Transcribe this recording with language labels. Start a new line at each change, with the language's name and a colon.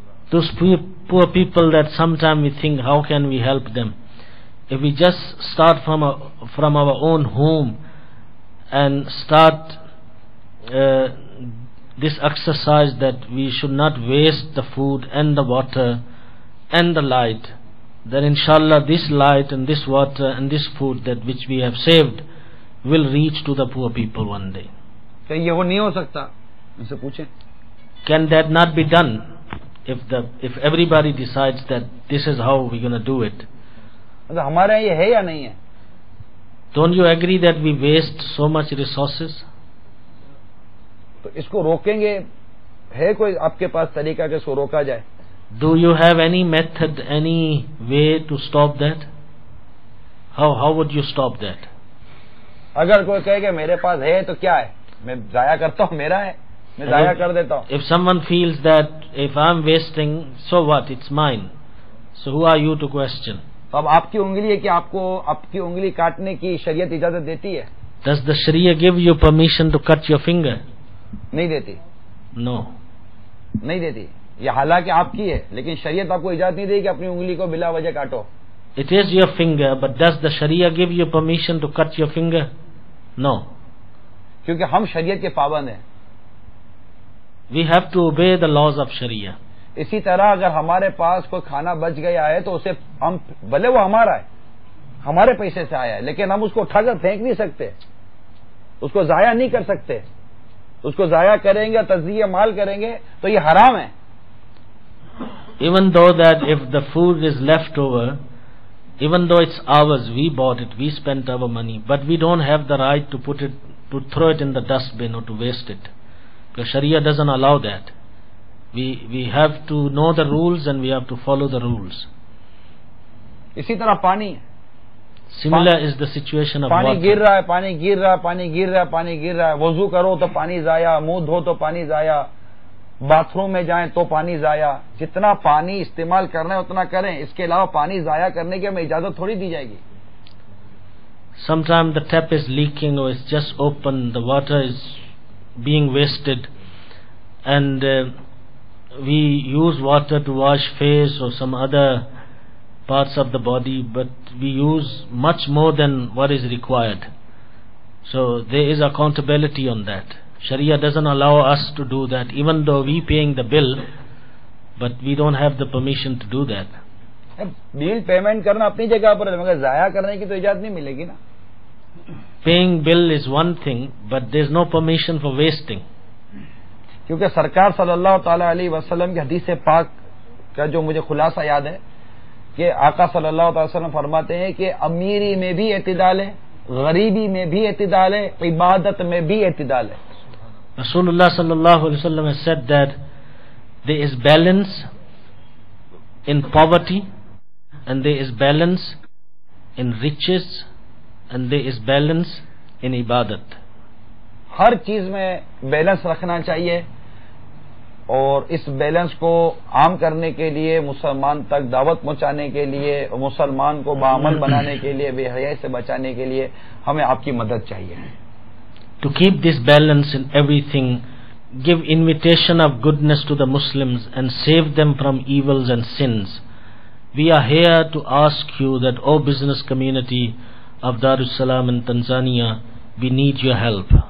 English: Those poor people that sometimes we think how can we help them. If we just start from our own home and start this exercise that we should not waste the food and the water and the light, then inshallah this light and this water and this food that which we have saved will reach to the poor people one day.
Urdu: کہ یہ وہ نہیں ہو سکتا, ان سے پوچھیں.
English: Can that not be done if everybody decides that this is how we're going to do it?
Urdu: ہمارے یہاں یہ ہے یا نہیں ہے؟
English: Don't you agree that we waste so much resources?
Urdu: تو اس کو روکیں گے, ہے کوئی آپ کے پاس طریقہ کہ اس کو روکا جائے؟
English: Do you have any method, any way to stop that? How would you stop that?
Urdu: اگر کوئی کہے کہ میرے پاس ہے تو کیا ہے, میں ضائع کرتا ہوں, میرا ہے میں ضائع کر دیتا ہوں.
English: If someone feels that if I'm wasting, so what, it's mine, so who are you to question?
Urdu: اب آپ کی انگلی ہے کہ آپ کو آپ کی انگلی کاٹنے کی شریعت اجازت دیتی ہے؟
English: Does the Sharia give you permission to cut your finger?
Urdu: نہیں دیتی.
English: No.
Urdu: نہیں دیتی. یہ حالانکہ آپ کی ہے لیکن شریعت آپ کو اجازت نہیں دے کہ اپنی انگلی کو بلا وجہ کاٹو.
English: It is your finger, but does the Sharia give you permission to cut your finger? No.
Urdu: کیونکہ ہم شریعت کے پابند ہیں.
English: We have to obey the laws of Sharia.
Urdu: اسی طرح اگر ہمارے پاس کوئی کھانا بچ گیا ہے تو اسے ہم بھلے وہ ہمارا ہے, ہمارے پیسے سے آیا ہے, لیکن ہم اس کو اٹھا کر پھینک نہیں سکتے, اس کو ضائع نہیں کر سکتے. اس کو ضائع کریں گے, تجزیہ مال کریں گے تو یہ حرام ہے.
English: Even though that if the food is left over, even though it's ours, we bought it, we spent our money, but we don't have the right to put it, to throw it in the dustbin or to waste it. Because Sharia doesn't allow that. We have to know the rules and we have to follow the rules.
Urdu: اسی طرح پانی,
English: Similar is the situation of
Urdu: پانی
English: water.
Urdu: گر رہا ہے, پانی گر رہا ہے, پانی گر رہا ہے, پانی گر رہا ہے. وضو کرو تو پانی ضائع, منہ دھو تو پانی ضائع, باتھ روم میں جائیں تو پانی ضائع. جتنا پانی استعمال کرنا ہے اتنا کریں, اس کے علاوہ پانی ضائع کرنے کی ہمیں اجازت تھوڑی دی جائے گی.
English: Sometimes the tap is leaking or it's just open, the water is being wasted, and we use water to wash face or some other parts of the body, but we use much more than what is required. So there is accountability on that. Sharia doesn't allow us to do that, even though we paying the bill, but we don't have the permission to do that.
Urdu: Bill payment کرنا اپنی جگہ پر ہے, مگر ضائع کرنے کی تو اجازت نہیں ملے گی نا.
English: Paying bill is one thing, but there's no permission for wasting.
Urdu: کیونکہ سرکار صلی اللہ تعالی علیہ وسلم کی حدیث پاک کا جو مجھے خلاصہ یاد ہے کہ آقا صلی اللہ تعالی وسلم فرماتے ہیں کہ امیری میں بھی اعتدال ہے, غریبی میں بھی اعتدال ہے, عبادت میں بھی اعتدال ہے.
English: Rasulullah sallallahu alaihi wasallam has said that there is balance in poverty, and there is balance in riches, and there is balance in ibadat.
Urdu: ہر چیز میں بیلنس رکھنا چاہیے، اور اس بیلنس کو عام کرنے کے لیے، مسلمان تک دعوت پہنچانے کے لیے، مسلمان کو باعمل بنانے کے لیے، بے حیائی سے بچانے کے لیے ہمیں آپ کی مدد چاہیے.
English: To keep this balance in everything, give invitation of goodness to the Muslims and save them from evils and sins. We are here to ask you that, O business community of Darussalam in Tanzania, we need your help.